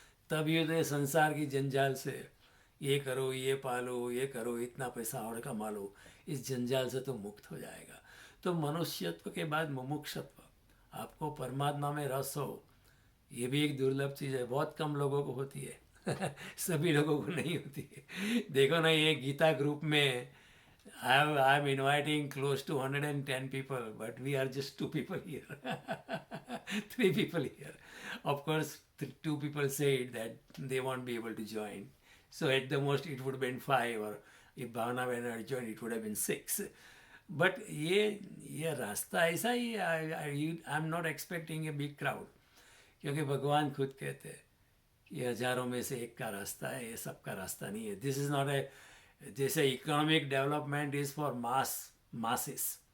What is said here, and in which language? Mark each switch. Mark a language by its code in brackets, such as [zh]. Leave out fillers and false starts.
[hi] तब ये संसार की जंजाल से, ये करो, ये पालो, ये करो, इतना पैसा और कमा लो, इस जंजाल से तो मुक्त हो जाएगा। तो मनुष्यत्व के बाद मुमुक्षत्व, आपको परमात्मा में रस हो, ये भी एक दुर्लभ चीज़ है, बहुत कम लोगों को होती है सभी लोगों को नहीं होती है। देखो ना, ये गीता ग्रुप में [en] I am inviting close to 110 people, but we are just 2 people here. 3 people here. Of course, 2 people said that they won't be able to join. So at the most it would have been 5, or if Bhavana had joined, it would have been 6. [hi] But ये रास्ता ऐसा ही है, [en] I am not expecting a big crowd, [hi] क्योंकि भगवान खुद कहते हैं कि हजारों में से एक का रास्ता है, ये सबका रास्ता नहीं है। [en] this is not a, [hi] जैसे [en] economic development is for masses,